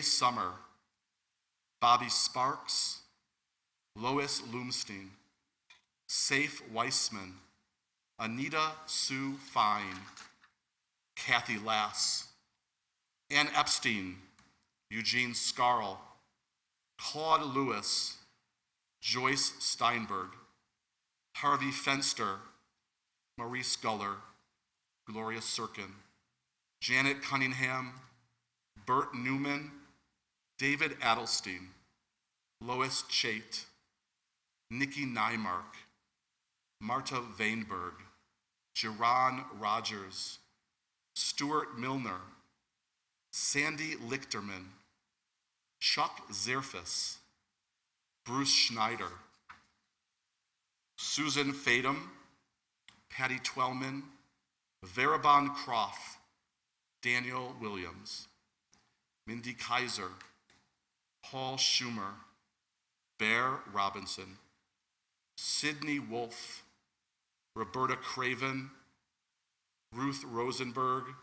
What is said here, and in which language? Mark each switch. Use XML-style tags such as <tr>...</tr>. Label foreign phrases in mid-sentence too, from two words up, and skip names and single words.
<en>Summer, Bobby Sparks, Lois Loomstein, Saif Weissman, Anita Sue Fine, Kathy Lass, Ann Epstein, Eugene Scarl, Claude Lewis, Joyce Steinberg, Harvey Fenster, Maurice Guller, Gloria Sirkin, Janet Cunningham, Bert Newman, David Adelstein, Lois Chait, Nikki Nymark, Marta Vainberg, Jerron Rogers, Stuart Milner, Sandy Lichterman, Chuck Zerfus, Bruce Schneider, Susan Fadum, Patty Twellman, Verabon Croft, Daniel Williams, Mindy Kaiser, Paul Schumer, Bear Robinson, Sydney Wolf, Roberta Craven, Ruth Rosenberg,</en>